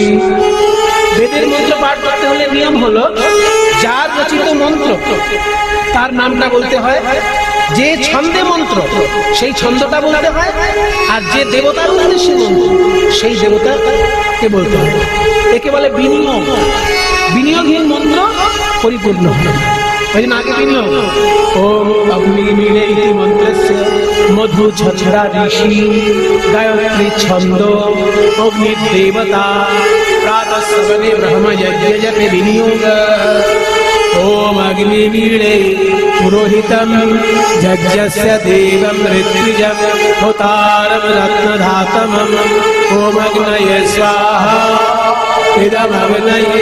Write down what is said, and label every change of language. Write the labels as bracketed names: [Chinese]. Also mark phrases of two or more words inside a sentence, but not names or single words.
[Bangla] বেদের মন্ত্র পাঠ করতে হলে নিয়ম হলো, যার রচিত মন্ত্র তার নামটা বলতে হয়, যে ছন্দে মন্ত্র সেই ছন্দটা বলতে হয়, আর যে দেবতার উদ্দেশ্যে মন্ত্র সেই দেবতাকে বলতে হয়। একে বলে বিনিয়োগ। বিনিয়োগহীন মন্ত্র পরিপূর্ণ হয়। ওই জন্য আগে বিনিয়োগ। [Sanskrit] ওম অগ্নিমীড়েতি মন্ত্রস্য মধু ছন্দারেষি গায়ত্রী ছন্দ অগ্নির দেবতা प्रातः सवने ब्रह्म यज्ञ जपे विनियोग। ओम अग्निमीळे पुरोहितं यज्ञस्य देवं ऋत्विजं होतारं रत्नधातमम्। ओम अग्नये स्वाहा इदमग्नये।